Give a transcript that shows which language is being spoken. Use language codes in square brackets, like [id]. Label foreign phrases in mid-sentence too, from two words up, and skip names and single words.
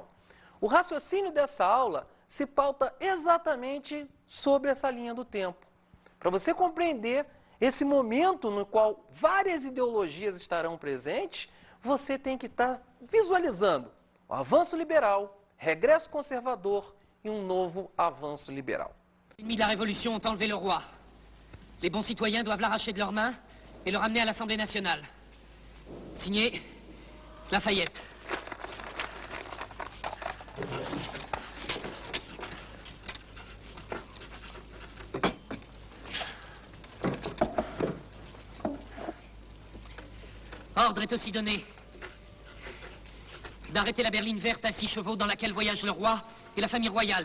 [pt] O raciocínio dessa aula se pauta exatamente sobre essa linha do tempo. Para você compreender esse momento no qual várias ideologias estarão presentes, você tem que estar visualizando o avanço liberal, regresso conservador e um novo avanço liberal. [fr] Les ennemis de la Révolution ont enlevé le roi. Les bons citoyens doivent l'arracher de leurs mains et le ramener à l'Assemblée nationale. Signé Lafayette. Ordre est aussi donné d'arrêter la berline verte à 6 chevaux dans laquelle voyage le roi et la famille royale.